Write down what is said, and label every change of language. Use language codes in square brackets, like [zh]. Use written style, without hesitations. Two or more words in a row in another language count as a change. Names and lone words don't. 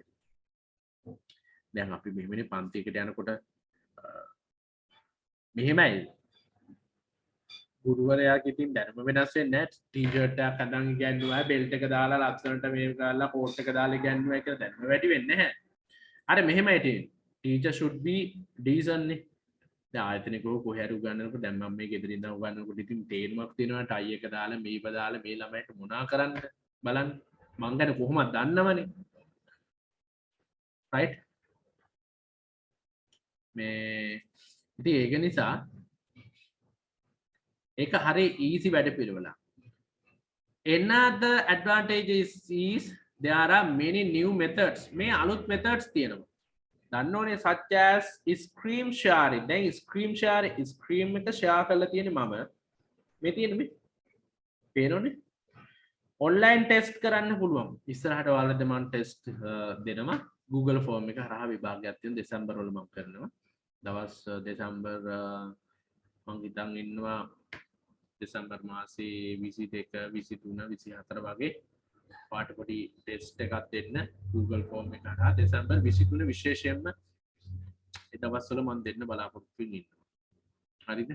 [si] දැන් අපි මෙහෙමනේ පන්තියකට යනකොට මෙහෙමයි. ගුරුවරයාගේ ඉතින් දැනුම වෙනස් වෙන්නේ නැහැ. ටී-ෂර්ට් එකක් අඳන් ඉගෙනුවා, බෙල්ට් එක දාලා ලස්සනට මේක දාලා කෝට් එක දාලා ඉගෙනුවා කියලා දැනුම වැඩි වෙන්නේ නැහැ. අර මෙහෙමයි තියෙන්නේ. [en] teacher should be decent නේ. [si] දැන් ආයතනික කොහේ හරි උගන්වනකොට දැන් මම මේ ගෙදරින් ඉඳන් උගන්වනකොට ඉතින් තේරුමක් තියෙනවා ටයි එක දාලා මේව දාලා මේ ළමයට මොනා කරන්න බලන්න මං ගැන කොහොමද දන්නවනේ. right මේ ඉතින් ඒක නිසා ඒක හරි easy වැඩ පිළිවෙලක්. [en] Another advantage is there are many new methods. [si] මේ අලුත් methods තියෙනවා. දන්නෝනේ [en] such as screen sharing. [si] දැන් [en] screen sharing screen [si] එක share කරලා තියෙන්නේ මම. මේ තියෙන්නේ මේ. පේනෝනේ? [en] online test [si] කරන්න පුළුවන්. ඉස්සරහට ඔයාලට මම test දෙනවා. Google form එක හරහා විභාගයක් තියෙන දෙසැම්බර් වල මම කරනවා. දවස් දෙසැම්බර් මම හිතන් ඉන්නවා දෙසැම්බර් මාසේ 22 23 24 වගේ පාට පොඩි ටෙස්ට් එකක් දෙන්න Google form එක හරහා දෙසැම්බර් 23 විශේෂයෙන්ම ඒ දවස්වල මම දෙන්න බලාපොරොත්තු වෙන්නේ ඉන්නවා. හරිද?